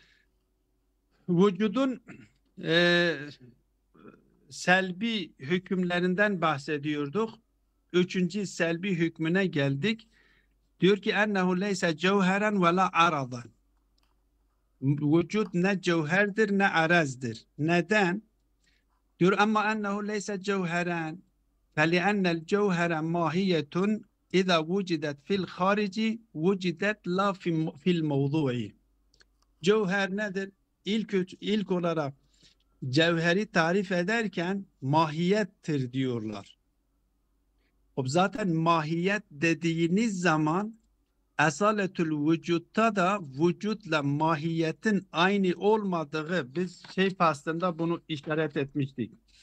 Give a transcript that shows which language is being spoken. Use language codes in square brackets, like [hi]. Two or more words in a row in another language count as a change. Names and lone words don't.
[tr] Vücudun e, selbi hükümlerinden bahsediyorduk. Üçüncü selbi hükmüne geldik. Diyor ki [ar] أنه ليس جوهرا ولا عرضا. [tr] Vücut ne cevherdir ne arazdır. Neden? Diyor ama [ar] أنه ليس جوهرا. فَلِأَنَّ الْجَوْهَرَ مَاهِيَةٌ اِذَا وُجِدَتْ فِي الْخَارِجِ وُجِدَتْ لَا فِي الْمَوْضُوعِ. [tr] Cevher nedir? İlk olarak cevheri tarif ederken mahiyettir diyorlar. Zaten mahiyet dediğiniz zaman esaletül vücutta da vücutla mahiyetin aynı olmadığı biz şey faslında bunu işaret etmiştik.